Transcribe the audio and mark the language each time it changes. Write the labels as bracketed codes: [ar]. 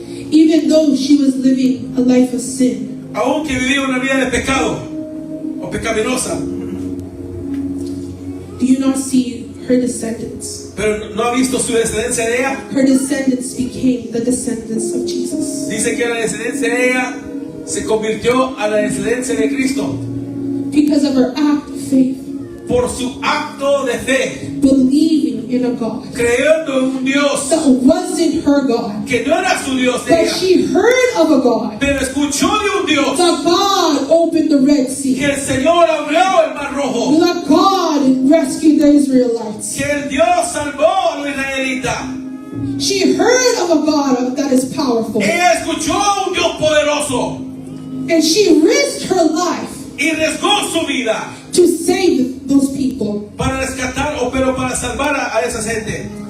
[en] Even though she was living a life of sin. [es] Aunque vivía una vida de pecado o pecaminosa. [en] Do you not see her descendants? [es] Pero no ha visto su descendencia de ella. [en] Her descendants became the descendants of Jesus. [es] Dice que la descendencia de ella se convirtió a la descendencia de Cristo [en] Because of her act of faith. [es] por su acto de fe, [en] Believing in a God [es] creyendo en un Dios [en] that wasn't her God. [es] que no era su Dios de [en] But [es] ella, [en] she heard of a God. [es] pero escuchó de un Dios [en] That God opened the Red [es] que [en] Sea. [es] el Señor abrió el mar rojo, [en] That God rescued the Israelites. [es] que el Dios salvó a los israelitas. [en] She heard of a God that is powerful. [es] Ella escuchó a un Dios poderoso [en] And she risked her life [es] y arriesgó su vida [en] to save those people, [es] para rescatar pero para salvar a esa gente,